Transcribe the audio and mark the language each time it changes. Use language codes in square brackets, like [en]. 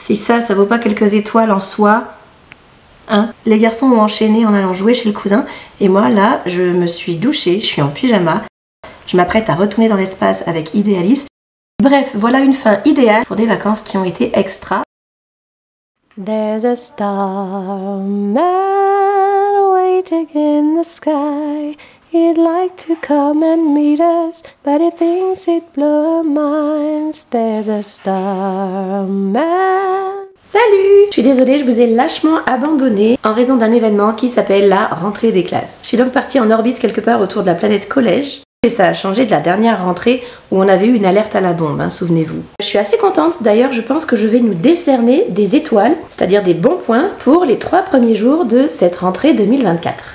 [fr] Si ça vaut pas quelques étoiles en soi, hein. Les garçons ont enchaîné en allant jouer chez le cousin. Et moi, là, je me suis douchée, je suis en pyjama. Je m'apprête à retourner dans l'espace avec Idealis. Bref, voilà une fin idéale pour des vacances qui ont été extra. [en] There's a starman waiting in the sky. He'd like to come and meet us, but he thinks it'd blow our minds. There's a starman. [fr] Salut! Je suis désolée, je vous ai lâchement abandonné en raison d'un événement qui s'appelle la rentrée des classes. Je suis donc partie en orbite quelque part autour de la planète Collège. Et ça a changé de la dernière rentrée où on avait eu une alerte à la bombe, hein, souvenez-vous. Je suis assez contente, d'ailleurs je pense que je vais nous décerner des étoiles, c'est-à-dire des bons points pour les 3 premiers jours de cette rentrée 2024.